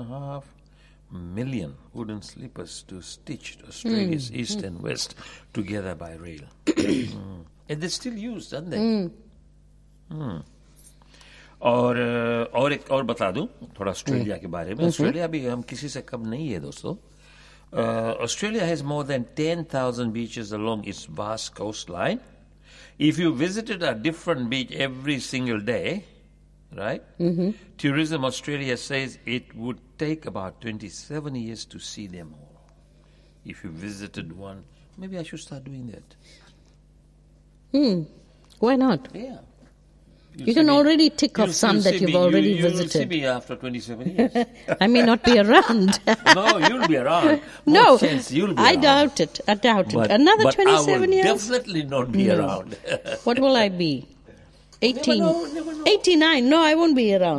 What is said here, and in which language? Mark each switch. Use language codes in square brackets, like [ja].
[en] 2.5 million wooden sleepers to stitch Australia's east and west together by rail. And they're still used, aren't they? [hi] और एक और बता दूं थोड़ा ऑस्ट्रेलिया के बारे में. ऑस्ट्रेलिया भी हम किसी से कम नहीं है दोस्तों. [en] Australia has more than 10,000 beaches along its vast coast line. If you visited a different beach every single day, right, tourism Australia says it would take about 27 years to see them all. If you visited one, maybe I should start doing that. Why not? You can already tick off some that you've already visited. You'll see me after 27 years. I may not be around. No, you'll be around. No, you'll be I around. Doubt it. I doubt it. Another 27 years? I will definitely not be around. What will I be? 18? 89? No, I won't be around.